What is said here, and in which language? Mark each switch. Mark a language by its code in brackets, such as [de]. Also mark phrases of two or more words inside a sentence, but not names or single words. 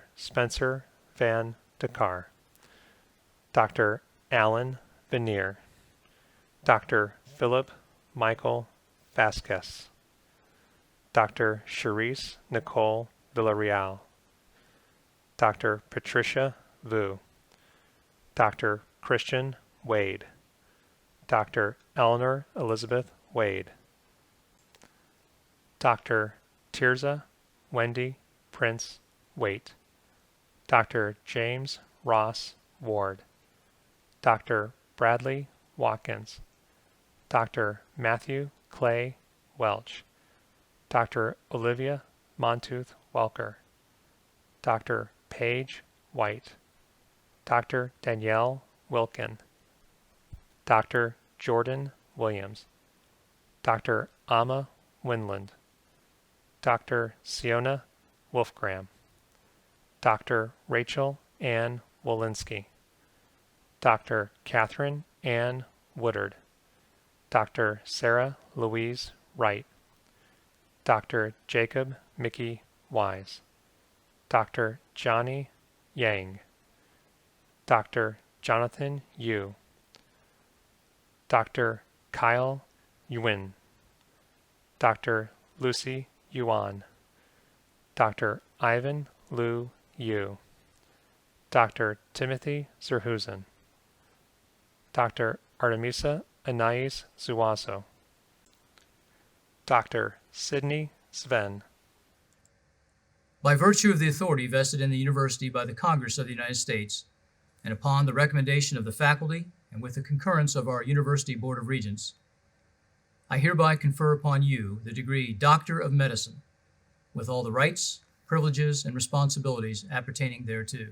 [en] Spencer Van Dakar, Dr. Alan Veneer, Dr. Philip Michael Vasquez, Dr. Charisse Nicole Villarreal, Dr. Patricia Vu, Dr. Christian Wade, Dr. Eleanor Elizabeth Wade, Dr. Tirza Wendy Prince Waite, Dr. James Ross Ward, Dr. Bradley Watkins, Dr. Matthew Clay Welch, Dr. Olivia Montooth Welker, Dr. Paige White, Dr. Danielle Wilkin, Dr. Jordan Williams, Dr. Amma Winland, Dr. Siona Wolfgram, Dr. Rachel Ann Wolinski, Dr. Catherine Ann Woodard, Dr. Sarah Louise Wright, Dr. Jacob Mickey Wise, Dr. Johnny Yang, Dr. Jonathan Yu, Dr. Kyle Yuan, Dr. Lucy Yuan, Dr. Ivan Lu Yu, Dr. Timothy Zerhusen, Dr. Artemisa Anais Zuazo, Dr. Sidney Sven, By virtue of the authority vested in the university by the Congress of the United States, and upon the recommendation of the faculty and with the concurrence of our University Board of Regents, I hereby confer upon you the degree Doctor of Medicine, with all the rights, privileges, and responsibilities appertaining thereto.